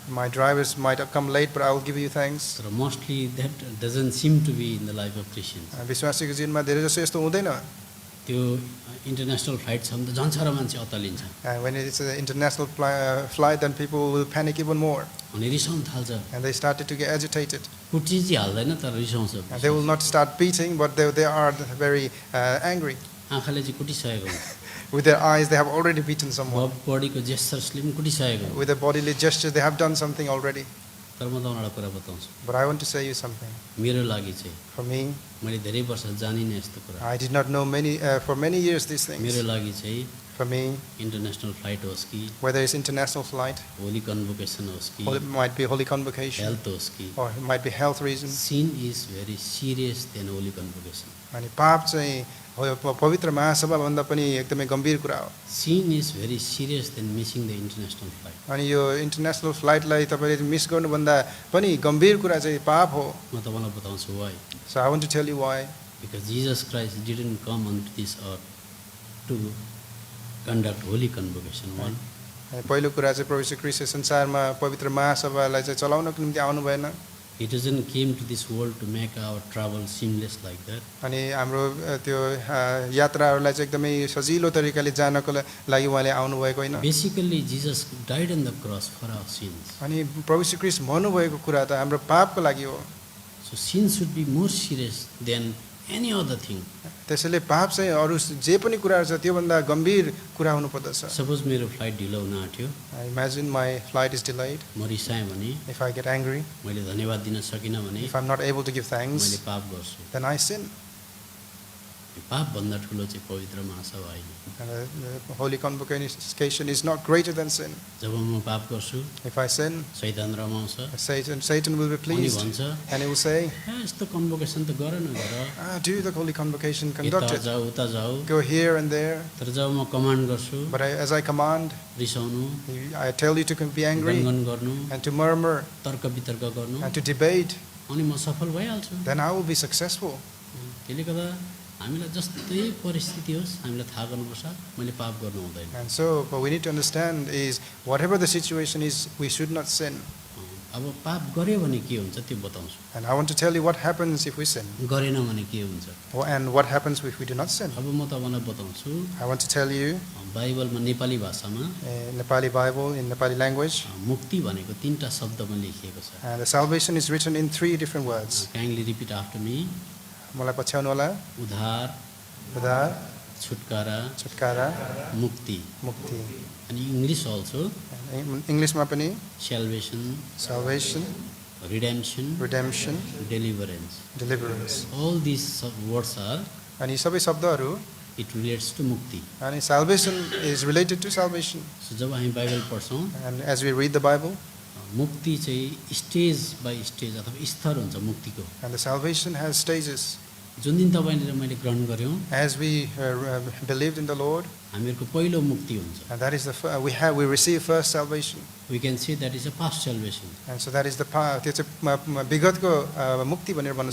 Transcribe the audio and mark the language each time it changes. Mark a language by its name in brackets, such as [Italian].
[English] My drivers might have come late, but I will give you thanks. [Nepali] तर [English] Mostly that doesn't seem to be in the life of Christians. [Nepali] विश्वासीको जीवनमा धेरै जसो यस्तो हुँदैन. त्यो international flight छ भने त झन् साह्रो मान्छे अत्तालिन्छ. [English] When it's an international flight, then people will panic even more, [Nepali] अनि रिसाउन थाल्छ. [English] and they started to get agitated. [Nepali] कुटी चाहिँ हाल्दैन तर रिसाउँछ. [English] And they will not start beating, but they are very angry. [Nepali] आँखाले चाहिँ कुटिसकेको हुन्छ. [English] With their eyes, they have already beaten someone. [Nepali] बडीको जेस्चर्सले पनि कुटिसकेको हुन्छ. [English] With their bodily gestures, they have done something already. [Nepali] तर म तपाईँलाई कुरा बताउँछु. [English] But I want to say you something. [Nepali] मेरो लागि चाहिँ [English] For me, [Nepali] मैले धेरै वर्ष जानिनँ यस्तो कुरा. [English] I did not know for many years these [Nepali] मेरो [English] things. [Nepali] लागि चाहिँ [English] For me, [Nepali] इन्टरनेसनल फ्लाइट होस् कि [English] whether it's international flight, [Nepali] Holi convocation होस् कि [English] or it might be holy convocation, [Nepali] health होस् कि [English] or it might be health reasons. sin is very serious than holy convocation. [Nepali] अनि पाप चाहिँ पवित्र महासभाभन्दा पनि एकदमै गम्भीर कुरा हो. [English] Sin is very serious than missing the international flight. [Nepali] अनि यो इन्टरनेसनल फ्लाइटलाई तपाईँले मिस गर्नुभन्दा पनि गम्भीर कुरा चाहिँ पाप हो. म तपाईँलाई बताउँछु [English] why. So I want to tell you why. Because Jesus Christ didn't come onto this earth to conduct holy convocation. One. [Nepali] अनि पहिलो कुरा चाहिँ प्रभु श्री ख्रीष्ट संसारमा पवित्र महासभालाई चाहिँ चलाउनको निम्ति आउनु भएन. [English] He doesn't came to this world to make our travel seamless like that. [Nepali] अनि हाम्रो त्यो यात्राहरूलाई चाहिँ एकदमै सजिलो तरिकाले जानको लागि उहाँले आउनु भएको होइन. [English] Basically, Jesus died on the cross for our sins. [Nepali] अनि प्रभु श्री ख्रीष्ट भन्नुभएको कुरा त हाम्रो पापको लागि हो. [English] So sin should be more serious than any other thing. [Nepali] त्यसैले पाप चाहिँ अरू जे पनि कुराहरू छ त्योभन्दा गम्भीर कुरा हुनुपर्दछ. [English] Suppose [Nepali] मेरो फ्लाइट ढिलो हुन आँट्यो. [English] Imagine my flight is delayed. [Nepali] म रिसाएँ भने, [English] If I get angry, [Nepali] मैले धन्यवाद दिन सकिनँ भने, [English] if I'm not able to give [Nepali] मैले [English] thanks, [Nepali] पाप गर्छु. [English] then I sin. [Nepali] पाप भन्दा ठुलो चाहिँ पवित्र महासभा होइन. [English] And the holy convocation is not greater than sin. [Nepali] जब म पाप गर्छु, [English] If I sin, [Nepali] शैतान रमाउँछ. [English] Satan will be [Nepali] अनि [English] pleased, [Nepali] भन्छ, [English] and he will say, [Nepali] यस्तो कन्भोकेसन त गर न गर. [English] do the holy convocation, conduct [Nepali] यता [English] it. [Nepali] जाऊ उता जाऊ. [English] Go here and there. [Nepali] तर जब म कमान्ड गर्छु, [English] But as I command, [Nepali] रिसाउनु, [English] I tell you to be angry [Nepali] गनगन गर्नु, [English] and to murmur [Nepali] तर्क वितर्क गर्नु, [English] and to debate, [Nepali] अनि म सफल भइहाल्छु. [English] then I will be successful. [Nepali] त्यसले गर्दा हामीलाई जस्तै परिस्थिति होस् हामीलाई थाहा गर्नुपर्छ मैले पाप गर्नु हुँदैन. [English] And so, what we need to understand is, whatever the situation is, we should not sin. [Nepali] अब पाप गर्यो भने के हुन्छ त्यो बताउँछु. [English] And I want to tell you what happens if we sin, [Nepali] गरेन भने के हुन्छ. [English] and what happens if we do not sin. [Nepali] अब म तपाईँलाई बताउँछु. [English] I want to tell you, [Nepali] बाइबलमा Nepali भाषामा [English] in Nepali Bible, in Nepali language, [Nepali] मुक्ति भनेको 3टा शब्दमा लेखिएको छ. [English] and the salvation is written in 3 different words. Kindly repeat after me. [Nepali] मलाई पछ्याउनु होला. उद्धार, उद्धार, छुटकारा, छुटकारा, मुक्ति. मुक्ति. अनि [English] English also [Nepali] इङ्ग्लिसमा पनि [English] salvation, salvation, redemption, redemption, deliverance. deliverance. All these words are, [Nepali] अनि सबै शब्दहरू [English] it relates to mukti. [Nepali] अनि [English] salvation is related to salvation. So [Nepali] जब हामी बाइबल पढ्छौँ, [English] And as we read the Bible, [Nepali] मुक्ति चाहिँ स्टेज बाई स्टेज अथवा स्तर हुन्छ मुक्तिको. [English] and the salvation has stages. [Nepali] जुन दिन तपाईँले र मैले ग्रहण गऱ्यौँ, [English] As we believed in the Lord, [Nepali] हामीहरूको पहिलो मुक्ति हुन्छ. [English] and that is we receive first salvation. We can say that is a past salvation. And so that is the [Nepali] त्यो चाहिँ विगतको मुक्ति भनेर भन्न